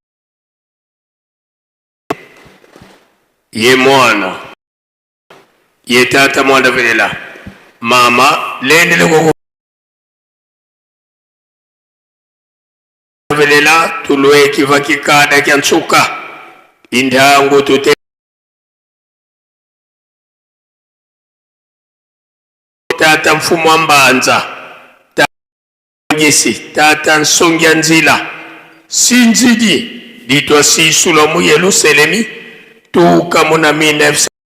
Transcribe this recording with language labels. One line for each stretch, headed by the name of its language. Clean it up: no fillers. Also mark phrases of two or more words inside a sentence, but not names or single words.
Kongo: ye mwana ye tata mwanda velela mama lendele ko velela tulwe kivakikada kyansuka indangu tute tata mfumo wa mbanza ngisi tata nsongya nzila sinzidi ditwa sisula mu Yerusalemi tuka muna 1900